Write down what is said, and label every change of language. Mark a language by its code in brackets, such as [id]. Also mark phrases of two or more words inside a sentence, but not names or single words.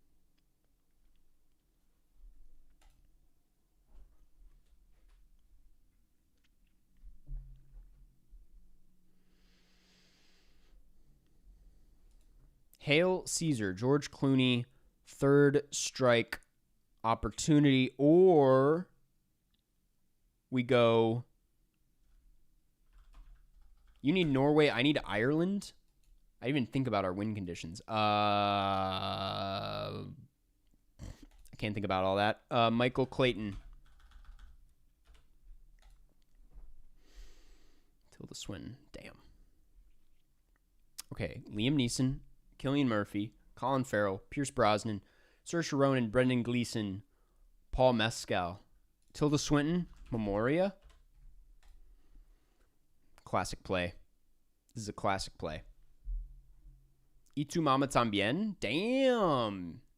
[en] Hail Caesar, George Clooney, Third Strike, Opportunity, or we go, you need Norway, I need Ireland. I didn't even think about our win conditions. I can't think about all that. Michael Clayton. Tilda Swinton. Damn. Okay, Liam Neeson, Cillian Murphy, Colin Farrell, Pierce Brosnan, Saoirse Ronan, Brendan Gleeson, Paul Mescal, Tilda Swinton, Memoria. Classic play. This is a classic play. Y tu mama tambien? Damn.